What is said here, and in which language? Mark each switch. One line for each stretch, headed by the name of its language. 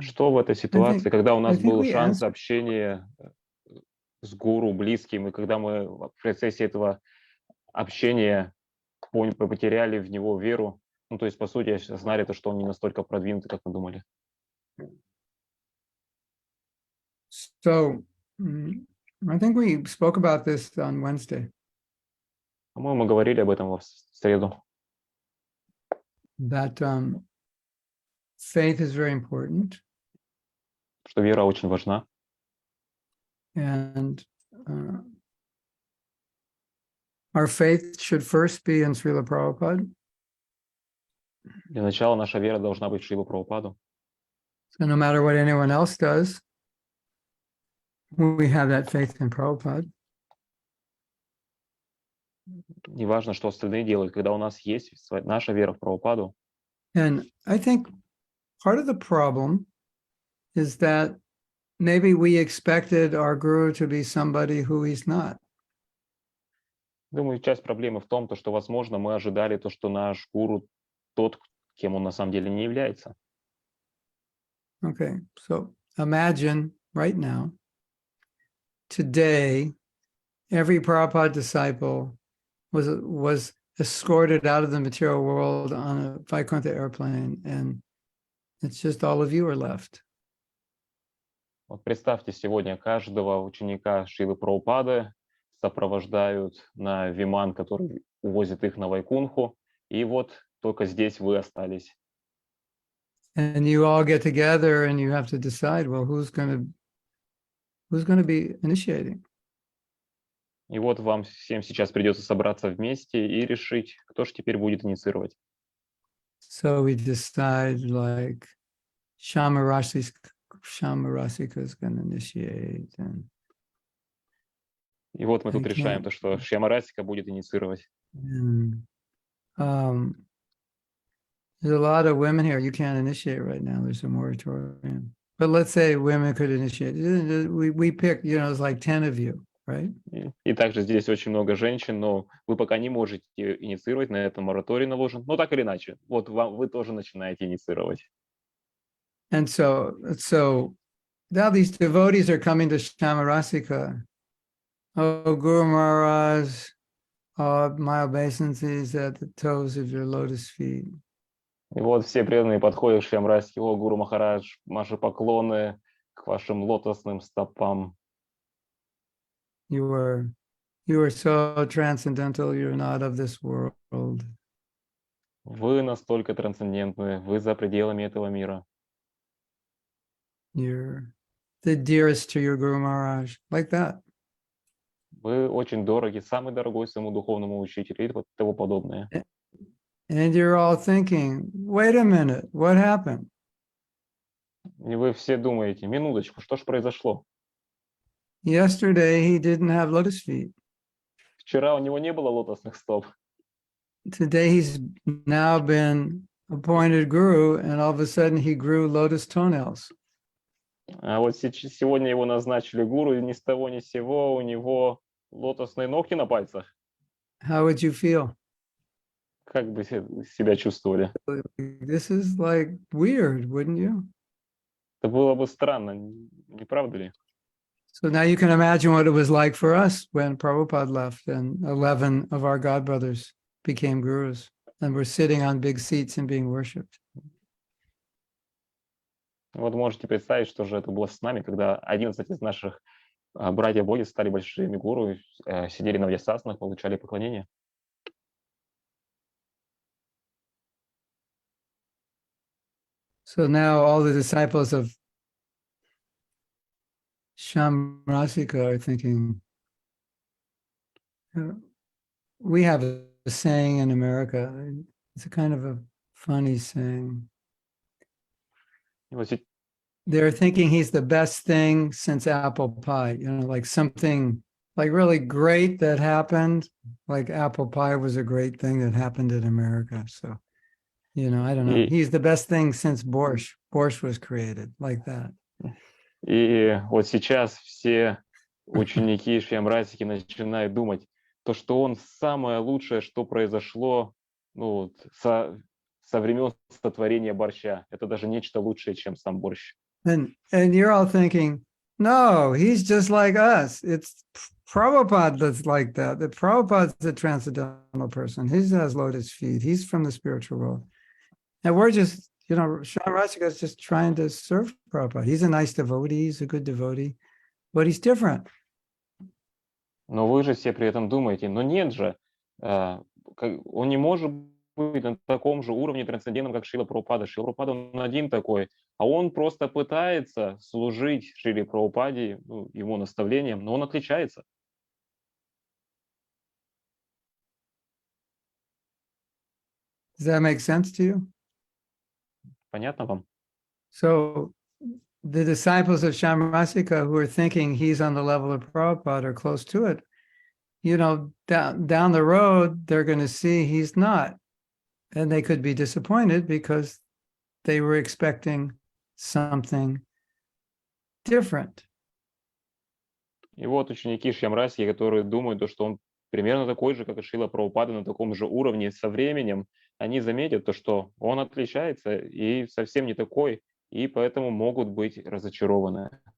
Russian: Что в этой ситуации, когда у нас был шанс
English: answered.
Russian: общения с гуру, близким, и когда мы в процессе этого общения потеряли в него веру, ну, то есть, по сути, осознали то, что он не настолько продвинутый, как мы думали.
English: So, I think we spoke about this on Wednesday.
Russian: По-моему, мы говорили об этом в среду.
English: That faith is very important.
Russian: Что вера очень важна.
English: And our faith should first be in Srila Prabhupada.
Russian: Для начала наша вера должна быть в Шрилу Прабхупаду.
English: So no matter what anyone else does, we have that faith in Prabhupada.
Russian: Неважно, что остальные делают, когда у нас есть наша вера в Прабхупаду.
English: And I think part of the problem is that maybe we expected our guru to be somebody who he's not.
Russian: Думаю, часть проблемы в том, то, что, возможно, мы ожидали то, что наш гуру тот, кем он на самом деле не является.
English: Okay, so imagine right now, today, every Prabhupada disciple was escorted out of the material world on a Vaikuntha airplane, and it's just all of you are left.
Russian: Вот представьте, сегодня каждого ученика Шрилы Прабхупады сопровождают на виман, который увозит их на Вайкунху, и вот только здесь вы остались.
English: And you all get together and you have to decide, well, who's going to be initiating?
Russian: И вот вам всем сейчас придется собраться вместе и решить, кто же теперь будет инициировать.
English: So we decide like Shamarasika is going to initiate.
Russian: И вот мы тут
English: Okay.
Russian: решаем то, что Шьямарасика будет инициировать.
English: And, there's a lot of women here. You can't initiate right now. There's a moratorium. But let's say women could initiate. We pick, it's like 10 of you, right?
Russian: И также здесь очень много женщин, но вы пока не можете инициировать, на этом мораторий наложен. Но так или иначе, вот вы тоже начинаете инициировать.
English: And so now these devotees are coming to Shamarasika. Oh, Guru Maharaj, my obeisances at the toes of your lotus feet.
Russian: И вот все преданные подходят к Шьямарасике: о, Гуру Махарадж, ваши поклоны к вашим лотосным стопам.
English: You are so transcendental, you're not of this world.
Russian: Вы настолько трансцендентны, вы за пределами этого мира.
English: You're the dearest to your Guru Maharaj, like that.
Russian: Вы очень дороги, самый дорогой своему духовному учителю и вот тому подобное.
English: And you're all thinking, wait a minute, what happened?
Russian: И вы все думаете: минуточку, что ж произошло?
English: Yesterday, he didn't have lotus feet.
Russian: Вчера у него не было лотосных стоп.
English: Today, he's now been appointed guru, and all of a sudden he grew lotus toenails.
Russian: А вот сегодня его назначили гуру, и ни с того ни с сего у него лотосные ногти на пальцах.
English: How would you feel?
Russian: Как бы себя чувствовали?
English: This is like weird, wouldn't you?
Russian: Это было бы странно, не правда ли?
English: So now you can imagine what it was like for us when Prabhupada left and 11 of our godbrothers became gurus and were sitting on big seats and being worshipped.
Russian: Вот можете представить, что же это было с нами, когда 11 из наших братьев-боги стали большими гуру, сидели на вьясасанах, получали поклонение.
English: So now all the disciples of Shamarasika are thinking, we have a saying in America, it's a kind of a funny saying. They're thinking he's the best thing since apple pie, like something like really great that happened, like apple pie was a great thing that happened in America. So, I don't know. He's the best thing since borscht. Borscht was created, like that.
Russian: И вот сейчас все ученики Шьямарасики начинают думать, то, что он самое лучшее, что произошло со времен сотворения борща. Это даже нечто лучшее, чем сам борщ.
English: And you're all thinking, no, he's just like us. It's Prabhupada that's like that. The Prabhupada's a transcendental person. He has lotus feet. He's from the spiritual world. And we're just, Shamarasika is just trying to serve Prabhupada. He's a nice devotee. He's a good devotee. But he's different.
Russian: Но вы же все при этом думаете, но нет же, он не может быть на таком же уровне трансцендентном, как Шрила Прабхупада. Шрила Прабхупада, он один такой, а он просто пытается служить Шриле Прабхупаде, его наставлениям, но он отличается.
English: Does that make sense to you?
Russian: Понятно вам?
English: So the disciples of Shamarasika who are thinking he's on the level of Prabhupada or close to it, down the road, they're going to see he's not. and they could be disappointed because they were expecting something different.
Russian: И вот ученики Шьямраси, которые думают, то, что он примерно такой же, как и Шрила Прабхупада, на таком же уровне, со временем они заметят то, что он отличается и совсем не такой, и поэтому могут быть разочарованы.